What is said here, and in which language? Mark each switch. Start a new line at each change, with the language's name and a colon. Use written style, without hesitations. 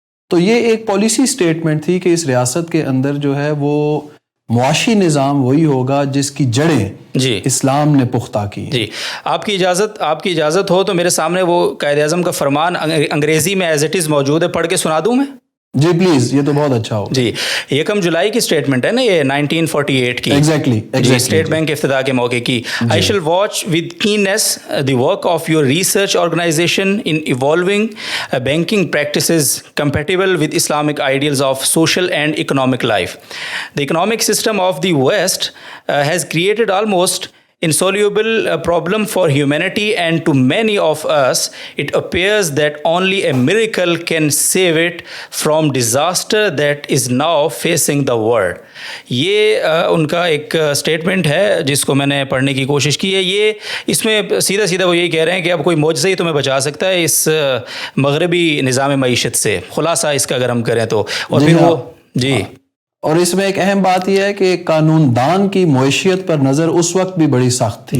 Urdu: تو یہ ایک پالیسی اسٹیٹمنٹ تھی کہ اس ریاست کے اندر جو ہے وہ معاشی نظام وہی ہوگا جس کی جڑیں اسلام نے پختہ کی. جی آپ کی اجازت ہو تو میرے سامنے وہ قائد اعظم کا فرمان انگریزی میں
English: as it is
Urdu: موجود ہے, پڑھ کے سنا دوں میں؟ جی پلیز, یہ تو بہت اچھا ہو. جی 1 جولائی کی اسٹیٹمنٹ ہے نا یہ 1948 کی.
English: exactly
Urdu: اسٹیٹ بینک کے افتتاح کے موقع کی.
English: I shall watch with keenness the work of your research organization in evolving banking practices compatible with Islamic ideals of social and economic life. The economic system of the West has created almost insoluble problem for humanity, and to many of us it appears that only a miracle can save it from disaster that is now facing the world.
Urdu: یہ ان کا ایک statement ہے جس کو میں نے پڑھنے کی کوشش کی ہے. یہ اس میں سیدھا وہ یہی کہہ رہے ہیں کہ اب کوئی معجزہ ہی تمہیں بچا سکتا ہے اس مغربی نظام معیشت سے, خلاصہ اس کا اگر ہم کریں تو. اور پھر وہ اور اس میں ایک اہم بات یہ ہے کہ قانون دان کی معیشت پر نظر اس وقت بھی بڑی سخت تھی.